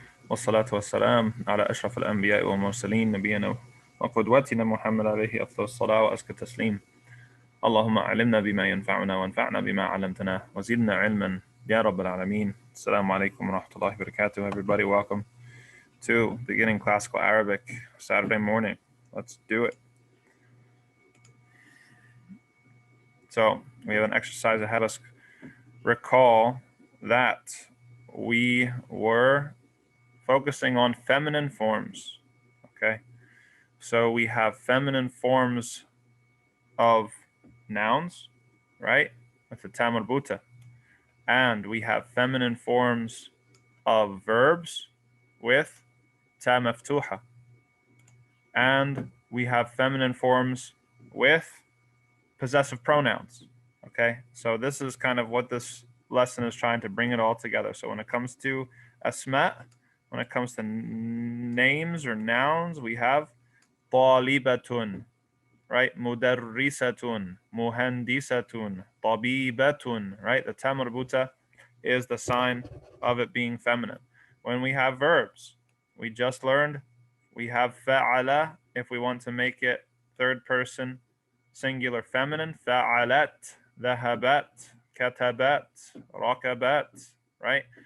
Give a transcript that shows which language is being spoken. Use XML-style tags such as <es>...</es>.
<ar>والصلاة والسلام على أشرف الأنبياء والمرسلين نبينا وقدوتنا محمد عليه أفضل الصلاة وأزكى التسليم. اللهم علمنا بما ينفعنا وانفعنا بما علمتنا وزدنا علما يا رب العالمين. السلام عليكم ورحمة الله وبركاته.</ar> <en>Everybody, welcome to beginning classical Arabic Saturday morning. Let's do it. So we have an exercise ahead of us. Recall that we were focusing on feminine forms. Okay, so we have feminine forms of nouns, right, with the ta marbuta, and we have feminine forms of verbs with ta maftuha, and we have feminine forms with possessive pronouns. Okay, so this is kind of what this lesson is trying to bring it all together. So when it comes to asma, when it comes to names or nouns, we have طالبة, right?</en> <ar>مدرسة, مهندسة, طبيبة, right?</ar> <en>The ta marbuta is the sign of it being feminine. When we have verbs, we just learned we have فعل if we want to make it third person singular feminine, فعلت, ذهبت, كتبت, ركبت, right?</en>